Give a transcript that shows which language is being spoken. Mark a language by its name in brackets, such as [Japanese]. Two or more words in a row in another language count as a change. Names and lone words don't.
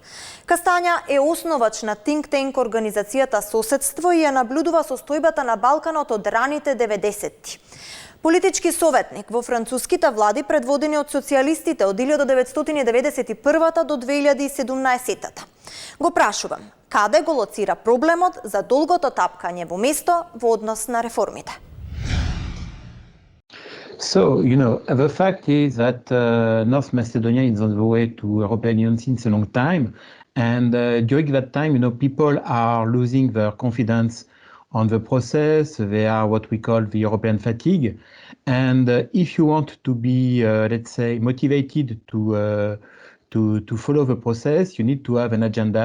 [Macedonian] Кастања е основач на Тинк Тенк организацијата Соседство и ја наблюдува состојбата на Балканот од раните 90-ти. Политички советник во француските влади предводени од социјалистите од 1991 до 2017. Го прашувам, каде го лоцира проблемот за долгото тапкање во место во однос на реформите? [English] So, the fact is that North Macedonia is on the way to European Union since a long time. And during that time, people are losing their confidence on the process. They are what we call the European fatigue. And if you want to be, let's say, motivated to follow the process, you need to have an agenda.